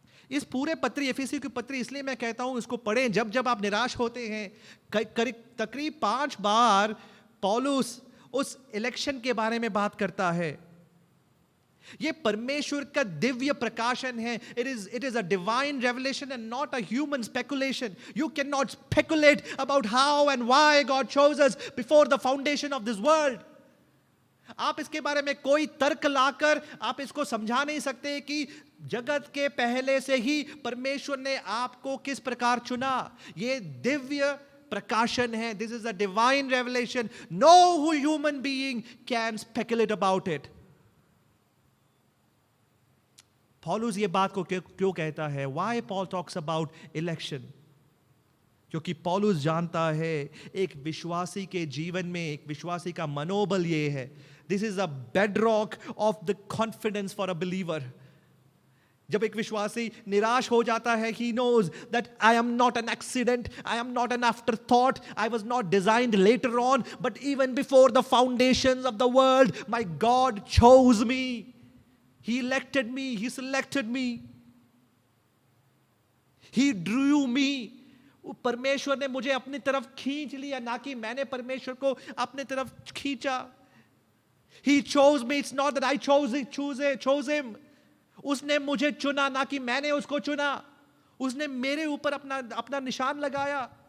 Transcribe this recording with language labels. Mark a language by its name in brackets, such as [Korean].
[Hindi] इस पूरे पत्री, एफिसियों की पत्री, इसलिए मैं कहता हूं इसको पढ़ें जब जब आप निराश होते हैं. तकरीब 5 बार पौलुस उस इलेक्शन के बारे में बात करता है. ये परमेश्वर का दिव्य प्रकाशन है. [English] It is a divine revelation and not a human speculation. You cannot speculate about how and why God chose us before the foundation of this world. [Hindi] आप इसके बारे में कोई तर्क लाकर आप इसको समझा नहीं सकते कि जगत के पहले से ही परमेश्वर ने आपको किस प्रकार चुना. ये दिव्य प्रकाशन है. [English] This is a divine revelation. No human being can speculate about it. [Hindi] पौलुस ये बात को क्यों कहता है? [English] Why Paul talks about election? [Hindi] क्योंकि पौलुस जानता है एक विश्वासी के जीवन में, एक विश्वासी का मनोबल ये है. [English] This is a bedrock of the confidence for a believer. [Hindi] जब एक विश्वासी निराश हो जाता है, [English] he knows that I am not an accident, I am not an afterthought, I was not designed later on, but even before the foundations of the world, my God chose me. He elected me, He selected me. He drew me. [Hindi] परमेश्वर ने मुझे अपनी तरफ खींच लिया, ना कि मैंने परमेश्वर को अपनी तरफ खींचा. [English] He chose me. It's not that I chose him. [Hindi] उसने मुझे चुना, ना कि मैंने उसको चुना. उसने मेरे ऊपर अपना निशान लगाया.